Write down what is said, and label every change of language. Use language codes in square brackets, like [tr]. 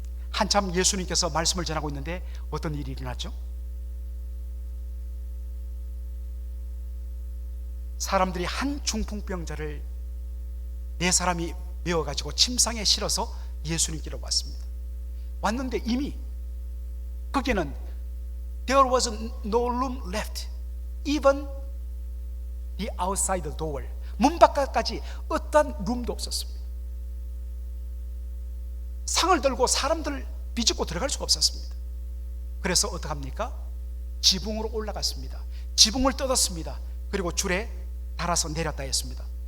[ko] 한참 예수님께서 말씀을 전하고 있는데 어떤 일이 일어났죠? 사람들이 한 중풍병자를 4사람이 메워가지고 침상에 실어서 예수님께로 왔습니다. 왔는데 이미 거기는 [en] There was no room left, even the outside door. [ko] 문 바깥까지 어떠한 룸도 없었습니다. 상을 들고 사람들 비집고 들어갈 수가 없었습니다. 그래서 어떡합니까? 지붕으로 올라갔습니다. 지붕을 뜯었습니다. 그리고 줄에 달아서 내렸다 했습니다.